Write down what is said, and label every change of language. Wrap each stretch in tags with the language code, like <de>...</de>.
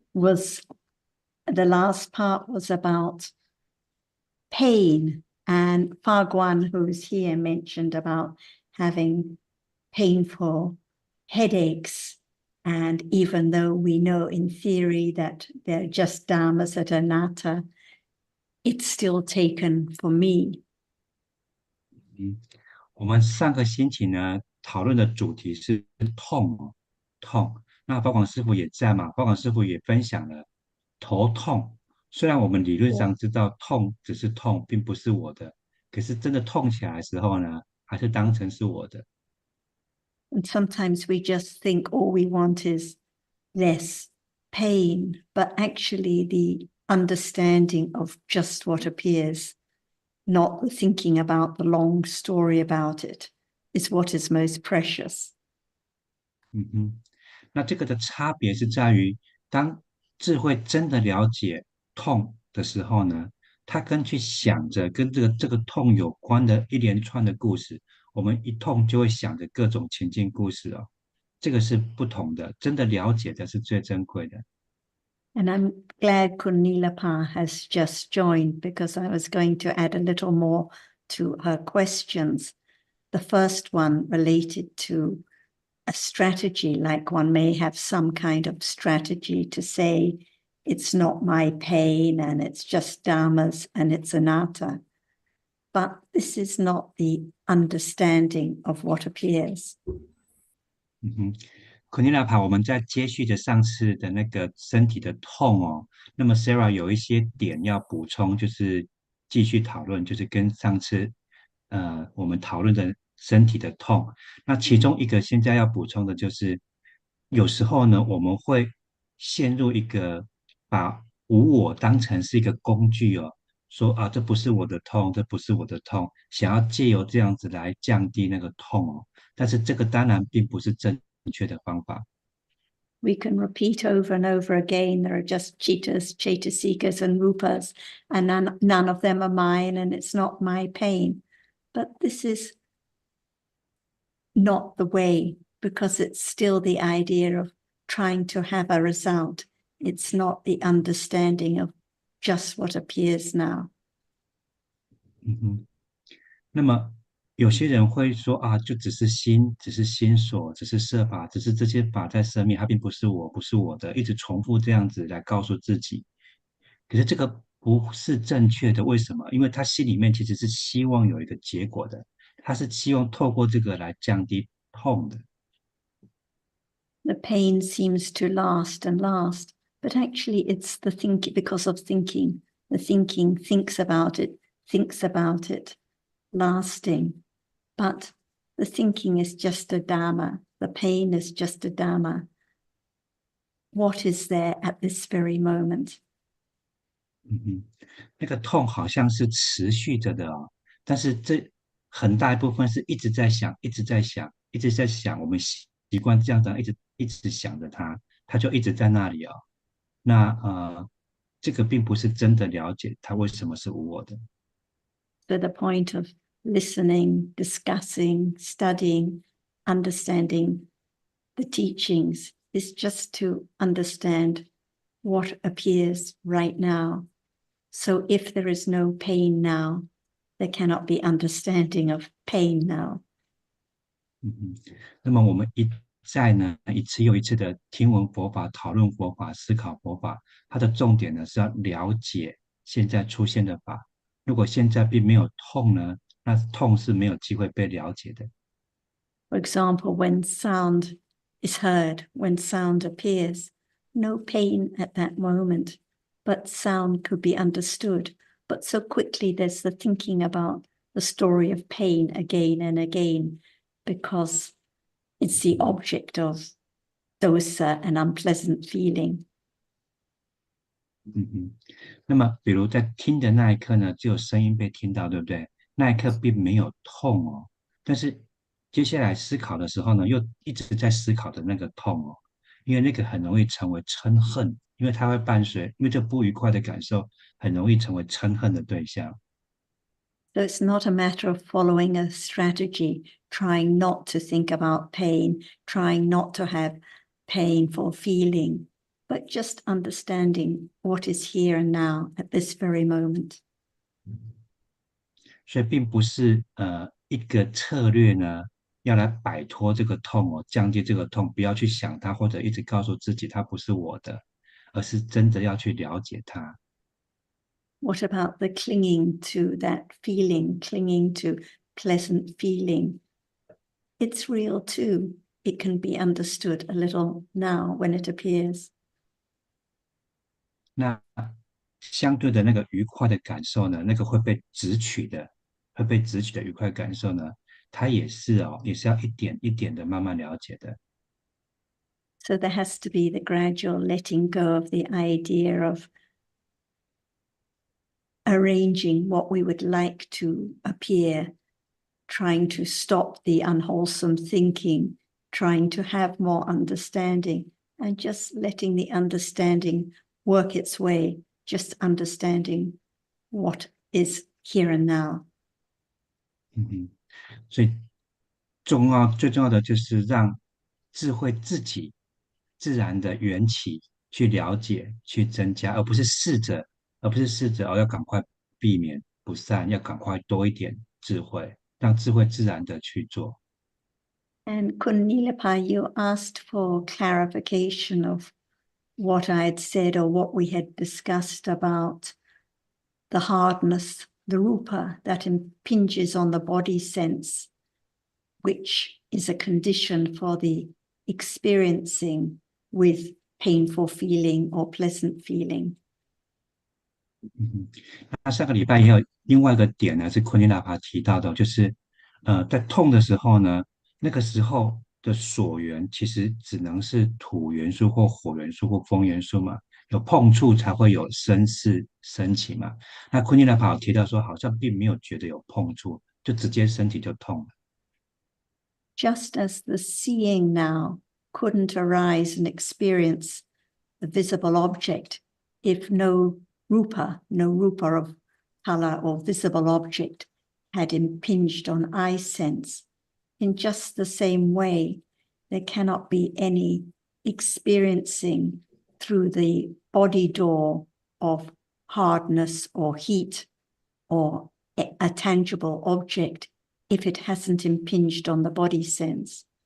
<en>was the last part was about pain, and Fagwan, who's here, mentioned about having painful headaches, and even though we know in theory that they're just dhammas that are anatta, it's still taken for me.</en> <zh>我们上个星期呢讨论的主题是痛。那宝广师傅也在嘛，宝广师傅也分享了头痛。虽然我们理论上知道痛只是痛，并不是我的，可是真的痛起来的时候呢，还是当成是我的。</zh> <en>And sometimes we just think all we want is less pain, but actually the understanding of just what appears, not the thinking about the long story about it, is what is most precious.</en> <zh>那这个的差别是在于，当智慧真的了解痛的时候呢，他跟去想着跟这个痛有关的一连串的故事，我们一痛就会想着各种情境故事哦，这个是不同的，真的了解的是最珍贵的。</zh> <en>And I'm glad Kunilapa has just joined, because I was going to add a little more to her questions. The first one related to a strategy, like one may have some kind of strategy to say, it's not my pain and it's just dhammas and it's anatta. But this is not the understanding of what appears.</en> <zh>昆妮娜帕，我们在接续着上次的那个身体的痛哦，那么 Sarah 有一些点要补充，就是继续讨论，就是跟上次我们讨论的身体的痛，那其中一个现在要补充的就是，有时候呢我们会陷入一个把无我当成是一个工具哦，说啊这不是我的痛，这不是我的痛，想要借由这样子来降低那个痛哦，但是这个当然并不是正确的方法。</zh> <en>We can repeat over and over again, there are just chittas, chaitasikas, and rupas, and none of them are mine, and it's not my pain. But this is not the way, because it's still the idea of trying to have a result. It's not the understanding of just what appears now.</en> <zh>那么有些人会说啊，就只是心，只是心所，只是设法，只是这些法在生命，它并不是我，不是我的，一直重复这样子来告诉自己。可是这个不是正确的，为什么？因为他心里面其实是希望有一个结果的，他是希望透过这个来降低痛的。</zh> <en>The pain seems to last and last, but actually it's the thinking, because of thinking. The thinking thinks about it, lasting. But the thinking is just a dhamma. The pain is just a dhamma. What is there at this very moment?</en> <zh>那个痛好像是持续着的哦，但是这很大一部分是一直在想，一直在想，一直在想。我们习惯这样子，一直想着它，它就一直在那里哦。那这个并不是真的了解它为什么是无我的。</zh> <en>So the point of listening, discussing, studying, understanding the teachings is just to understand what appears right now. So if there is no pain now, there cannot be understanding of pain now.</en> <zh>那么我们一再呢一次又一次的听闻佛法、讨论佛法、思考佛法，它的重点呢是要了解现在出现的法。如果现在并没有痛呢，那痛是没有机会被了解的。</zh> <en>For example, when sound is heard, when sound appears, no pain at that moment, but sound could be understood. But so quickly there's the thinking about the story of pain again and again, because it's the object of dosa, an unpleasant feeling.</en> <zh>那么比如在听的那一刻呢，只有声音被听到，对不对？那一刻并没有痛哦，但是接下来思考的时候呢，又一直在思考的那个痛哦，因为那个很容易成为嗔恨，因为它会伴随，因为这不愉快的感受很容易成为嗔恨的对象。</zh> <en>So it's not a matter of following a strategy, trying not to think about pain, trying not to have painful feeling. but just understanding what is here and now at this very moment.</en> <zh>所以并不是一个策略呢，要来摆脱这个痛哦，降低这个痛，不要去想它，或者一直告诉自己它不是我的，而是真的要去了解它。</zh> <en>What about the clinging to that feeling, clinging to pleasant feeling? It's real too. It can be understood a little now when it appears.</en> <zh>那相对的那个愉快的感受呢，那个会被直取的愉快感受呢，它也是哦，也是要一点一点的慢慢了解的。</zh> <en>So there has to be the gradual letting go of the idea of arranging what we would like to appear, trying to stop the unwholesome thinking, trying to have more understanding, and just letting the understanding work its way, just understanding what is here and now.</en> <zh>所以最重要的就是让智慧自己自然的缘起去了解、去增加，而不是试着要赶快避免不善，要赶快多一点智慧，让智慧自然的去做。</zh> <en>And Kunilapa, you asked for clarification of what I had said or what we had discussed about the hardness, the rupa that impinges on the body sense, which is a condition for the experiencing with painful feeling or pleasant feeling.</en> <zh>那上个礼拜也有另外一个点呢，是昆汀纳帕提到的，就是在痛的时候呢，那个时候的所缘其实只能是土元素或火元素或风元素嘛，有碰触才会有声势升起嘛。那昆汀纳帕有提到说，好像并没有觉得有碰触，就直接身体就痛了。</zh> <en>Just as the seeing now couldn't arise and experience the visible object if no rupa of color or visible object had impinged on eye sense. In just the same way, there cannot be any experiencing through the body door of hardness or heat or a tangible object if it hasn't impinged on the body sense.</en>